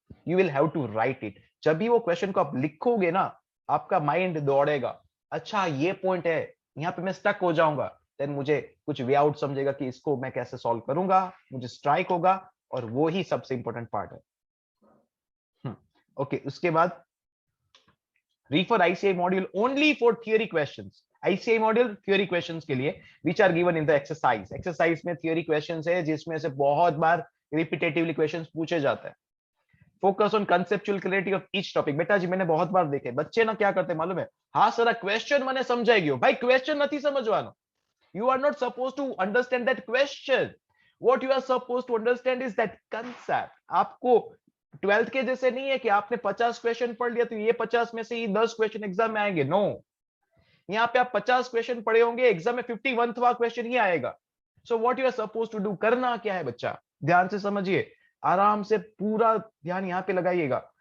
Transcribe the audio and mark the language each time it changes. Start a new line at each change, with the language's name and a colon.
English: You will have to write it.
Hindi: जब भी वो क्वेश्चन को आप लिखोगे ना, आपका माइंड दौड़ेगा, अच्छा ये पॉइंट है, यहाँ पे मैं स्टक हो जाऊंगा, देन मुझे कुछ वे आउट समझेगा कि इसको मैं कैसे सॉल्व करूंगा, मुझे स्ट्राइक होगा, और वो ही सबसे इंपॉर्टेंट पार्ट है।
English: okay,
Hindi: उसके बाद
English: refer ICI module only for theory questions। ICI module theory questions
Hindi: के लिए
English: which are given in the exercise।
Hindi: exercise में theory questions है जिसमें से बहुत बार repetitively questions पूछे जाते हैं।
English: Focus on conceptual clarity of each topic.
Hindi: बेटा जी मैंने बहुत बार देखे बच्चे ना क्या करते मालूम है, हाँ सर क्वेश्चन
Gujarati: મને સમજાઈ ગયો। ભાઈ ક્વેશ્ચન નથી સમજવાનો,
English: you are not supposed to understand that question, what you are supposed to understand is that concept।
Hindi: आपको 12th के जैसे नहीं है कि आपने 50 क्वेश्चन पढ़ लिया तो ये 50 में से ही 10 क्वेश्चन एग्जाम में आएंगे, नो। यहाँ पे आप 50 क्वेश्चन पढ़े होंगे, एग्जाम में 51वां क्वेश्चन ही आएगा।
English: so what you are suppose to do,
Hindi: करना क्या है बच्चा, ध्यान से समझिए, आराम से पूरा ध्यान यहाँ पे लगाइएगा।